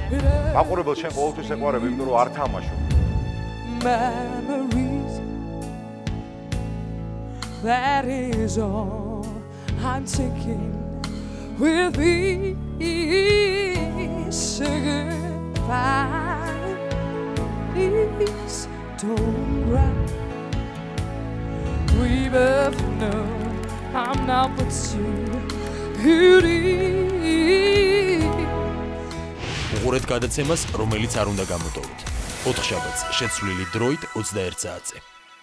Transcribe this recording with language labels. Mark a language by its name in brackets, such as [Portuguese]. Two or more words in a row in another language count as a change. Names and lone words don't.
[Georgian] მაყურებელ შენ ყოველთვის ეყვარებ, იმიტომ რომ არ თამაშობ. [English] Memories that is all I'm taking with me. Say goodbye, please don't cry. We both know I'm not what you need. [Georgian] უყურეთ გადაცემას, რომელიც არ უნდა გამოტოვოთ. 4 შაბათს შეცვლილი დროით 21 საათზე.